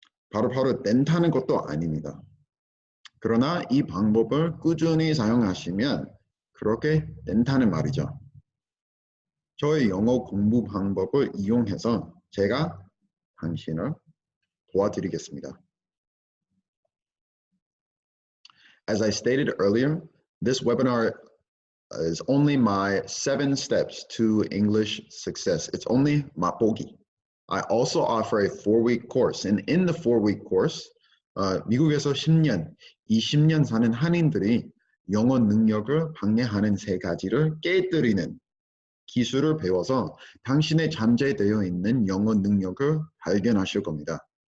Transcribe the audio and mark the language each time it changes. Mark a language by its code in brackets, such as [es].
[ko] 바로바로 낸다는 것도 아닙니다. 그러나 이 방법을 꾸준히 사용하시면 그렇게 된다는 말이죠. 저의 영어 공부 방법을 이용해서 제가 당신을 도와드리겠습니다. [en] As I stated earlier, this webinar is only my 7 steps to English success. It's only [ko] 맛보기. [en] I also offer a 4-week course, [ko] and in the 4-week course, 미국에서 10년, 20년 사는 한인들이 영어 능력을 방해하는 3가지를 깨뜨리는 기술을 배워서 당신의 잠재되어 있는 영어 능력을 발견하실 겁니다.